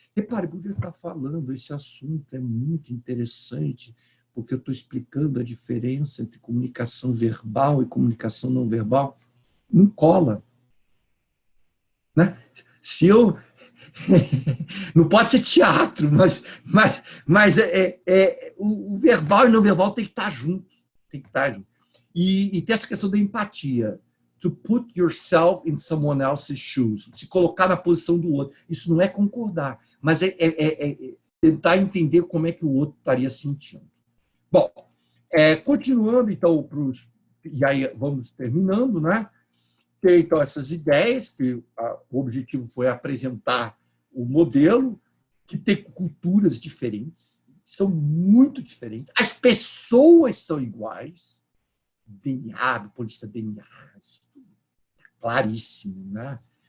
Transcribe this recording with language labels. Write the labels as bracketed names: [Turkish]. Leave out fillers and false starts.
[Portuguese] Repare, por que está falando esse assunto é muito interessante, porque eu estou explicando a diferença entre comunicação verbal e comunicação não verbal. Não cola. Né? Se eu Não pode ser teatro, mas o verbal e não verbal tem que estar junto. Tem que estar junto. E tem essa questão da empatia. [English] To put yourself in someone else's shoes. [Portuguese] Se colocar na posição do outro. Isso não é concordar, mas é tentar entender como é que o outro estaria sentindo. Bom, continuando, então, e aí vamos terminando, né? Tem, então, essas ideias, que o objetivo foi apresentar o modelo, que tem culturas diferentes, são muito diferentes, as pessoas são iguais, DNA, do ponto de vista DNA, claríssimo, né?